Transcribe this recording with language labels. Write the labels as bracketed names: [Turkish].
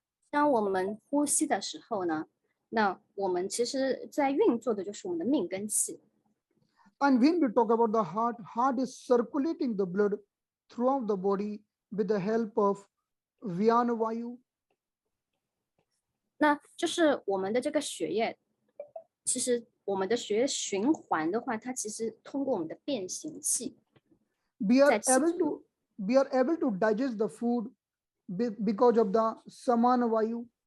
[Chinese] 当我们呼吸的时候呢，那我们其实在运作的就是我们的命根气。 [English] And when we talk about the heart is circulating the blood throughout the body with the help of vyana vayu. [Chinese] 那就是我们的这个血液，其实我们的血液循环的话，它其实通过我们的变形气。 [English] We are able to digest the food because of the samana vayu.